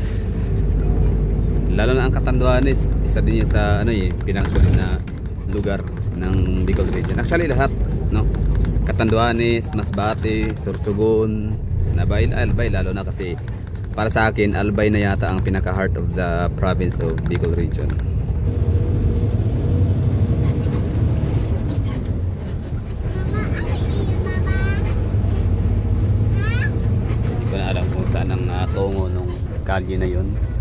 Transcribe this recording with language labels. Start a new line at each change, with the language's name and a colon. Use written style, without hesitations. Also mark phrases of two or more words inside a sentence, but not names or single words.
Filipino: Lalo na ang Catanduanes, isa din yan sa ano pinakakulit na lugar ng Bicol Region. Actually lahat, no? Catanduanes, Masbate, Sorsogon, Albay, lalo na kasi para sa akin Albay na yata ang pinaka
English: heart of the province of Bicol Region.
Filipino: Saan ang tungo nung kalye na yun.